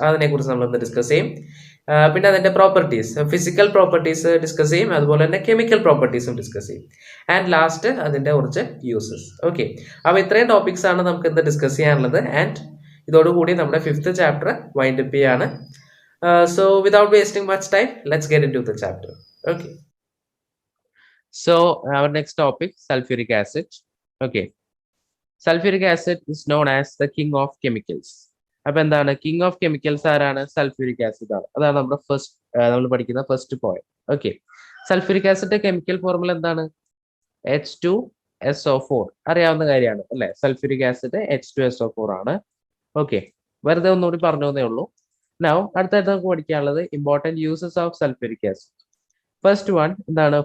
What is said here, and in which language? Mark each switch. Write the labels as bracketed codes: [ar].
[ml] അതിനെക്കുറിച്ച് നമ്മൾ ഇന്ന് ഡിസ്കസ് ചെയ്യും. പിന്നെ അതിന്റെ പ്രോപ്പർട്ടീസ്, ഫിസിക്കൽ പ്രോപ്പർട്ടീസ് ഡിസ്കസ് ചെയ്യും, അതുപോലെ തന്നെ കെമിക്കൽ പ്രോപ്പർട്ടീസും ഡിസ്കസ് ചെയ്യും. ആൻഡ് ലാസ്റ്റ് അതിന്റെ കുറച്ച് യൂസസ്. ഓക്കെ, അപ്പോൾ ഇത്രയും ടോപ്പിക്സ് ആണ് നമുക്ക് ഇന്ന് ഡിസ്കസ് ചെയ്യാനുള്ളത്. ആൻഡ് ഇതോടുകൂടി നമ്മുടെ 5th ചാപ്റ്റർ വൈൻഡ് അപ്പ് ചെയ്യാണ്. [en] So without wasting much time, let's get into the chapter. Okay, so our next topic, sulfuric acid. Okay, sulfuric acid is known as the king of chemicals. [ml] അപ്പൊ എന്താണ് king of chemicals? ആരാണ്? Sulphuric acid ആണ്. അതാണ് നമ്മുടെ നമ്മൾ പഠിക്കുന്ന first point. Okay, sulphuric acid chemical formula എന്താണ്? H2SO4. അറിയാവുന്ന കാര്യമാണ് അല്ലെ? സൾഫ്യൂരിക് ആസിഡ് H2SO4 ആണ്. ഓക്കെ, വെറുതെ ഒന്നുകൂടി പറഞ്ഞു തന്നേ ഉള്ളൂ. നൗ അടുത്തായിട്ട് നമുക്ക് പഠിക്കാനുള്ളത് [en] Important uses of sulfuric acid. [ml] First one എന്താണ്?